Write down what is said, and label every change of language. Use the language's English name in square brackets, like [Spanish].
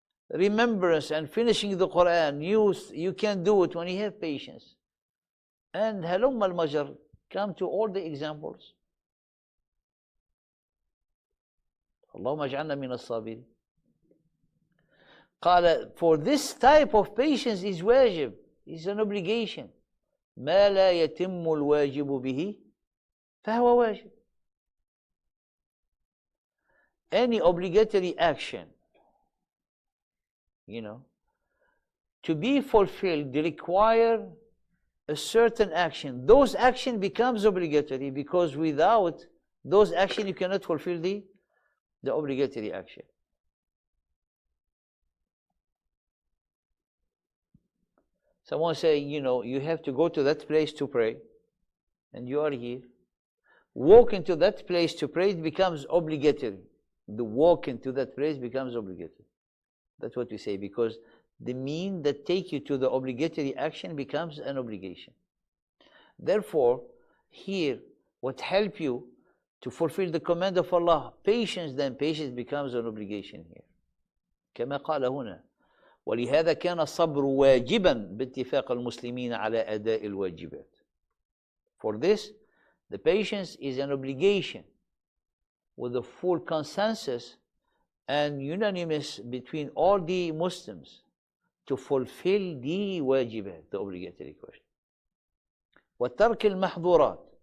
[English] Remembrance and finishing the Quran, you can do it when you have patience. And halum al-majar, come to all the examples. [Arabic] Allahumma aj'alna min as-sabirin. قال, [English] for this type of patience is wajib, is an obligation. [Arabic] ما لا يتم الواجب به فهو واجب. [English] Any obligatory action, to be fulfilled, require a certain action. Those action becomes obligatory, because without those action you cannot fulfill the obligatory action. Someone say, you have to go to that place to pray, and you are here. Walk into that place to pray, it becomes obligatory. The walk into that place becomes obligatory. That's what we say, because the mean that take you to the obligatory action becomes an obligation. Therefore, here, what help you to fulfill the command of Allah, patience, then patience becomes an obligation here. [Arabic] كما قال هنا ولهذا كان الصبر واجبا باتفاق المسلمين على أداء الواجبات. [English] For this, the patience is an obligation with a full consensus and unanimous between all the Muslims to fulfill the wajibat, the obligatory question. [Arabic] وترك المحظورات.